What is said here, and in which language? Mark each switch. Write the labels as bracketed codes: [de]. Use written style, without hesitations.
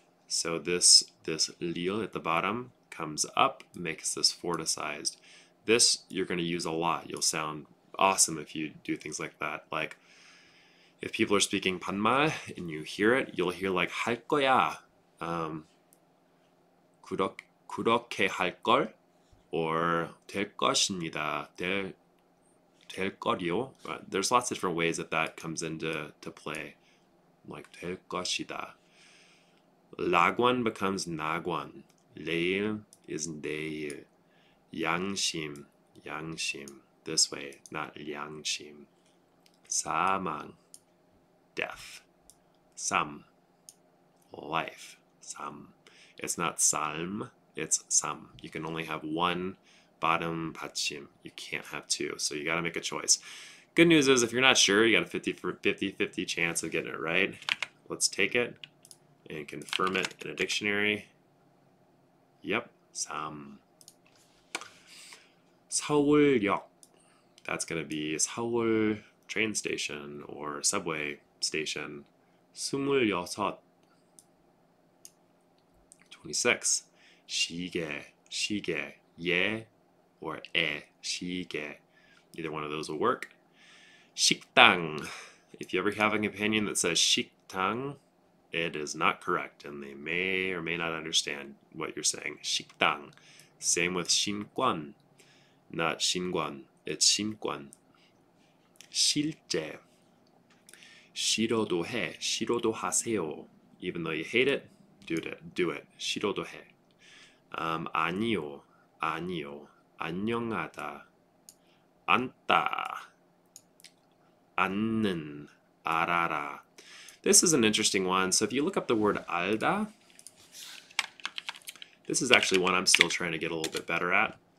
[en] So this 리을 at the bottom comes up, makes this forticized. This you're going to use a lot. You'll sound awesome if you do things like that. Like if people are speaking 반말 and you hear it, you'll hear like [ko] 할 거야. 그렇게 할 걸, or 될 것입니다. 될 거리요. [en] There's lots of different ways that comes into play. [ko] Like 될 것이다. 낙원 becomes 낙원. 내일 is 내일. 양심, 양심. [en] This way, not 양심. [ko] 사망, death. 삶, life. 삶. [en] It's not 삶, it's 삶. You can only have one bottom 받침. You can't have two, so you got to make a choice. Good news is if you're not sure, you got a 50-50 chance of getting it right. Let's take it and confirm it in a dictionary. [ko] Yep, 삶. 서울역. [en] That's going to be 서울 train station or subway station. 26. 26. [ko] 시계, 시계, 예 or 에, 시계. [en] Either one of those will work. [ko] 식당. [en] If you ever have an opinion that says 식당, it is not correct, and they may or may not understand what you're saying. [ko] 식당. [en] Same with 신권. Not 신권, it's 신권. [ko] 실제. 싫어도 해, 싫어도 하세요. [en] Even though you hate it, do it. [ko] 싫어도 해. 아니요, 아니요. 안녕하다. 앉다. 앉는, 알아라. [en] This is an interesting one. So if you look up the word 알다, this is actually one I'm still trying to get a little bit better at.